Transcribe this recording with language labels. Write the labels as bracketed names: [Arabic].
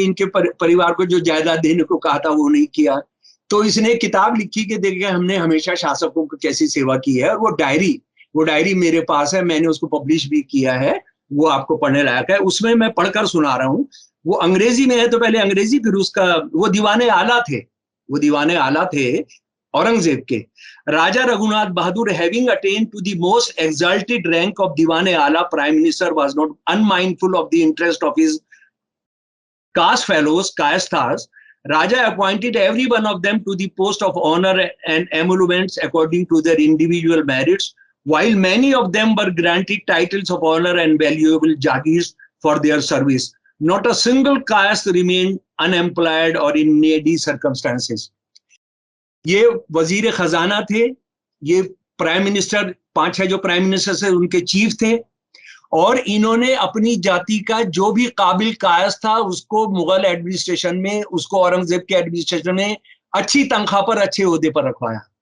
[Hindi] इनके परिवार को जो जायदाद देने को कहा था वो नहीं किया। तो इसने किताब लिखी कि देखिए हमने हमेशा शासकों को कैसी सेवा की है। और वो डायरी मेरे पास है, मैंने उसको पब्लिश भी किया है, वो आपको पढ़ने लायक है। उसमें मैं पढ़कर सुना रहा हूँ। वो अंग्रेजी में है, तो पहले अंग्रेजी, फिर उसका वो दीवाने आला थे औरंगजेब के। [English] Raja Raghunath Bahadur having attained to the most exalted rank of Diwane Ala, Prime Minister was not unmindful of the interest of his caste fellows, Kayasthas. Raja appointed every one of them to the post of honor and emoluments according to their individual merits, while many of them were granted titles of honor and valuable jagirs for their service. Not a single caste remained unemployed or in needy circumstances. [Hindi] ये वजीर खजाना थे, ये prime minister, 5-6 जो prime minister थे उनके chief थे। और इन्होंने अपनी जाति का जो भी काबिल कायस था उसको मुगल एडमिनिस्ट्रेशन में, उसको औरंगजेब के एडमिनिस्ट्रेशन में अच्छी तनख्वाह पर, अच्छे ओहदे पर रखवाया।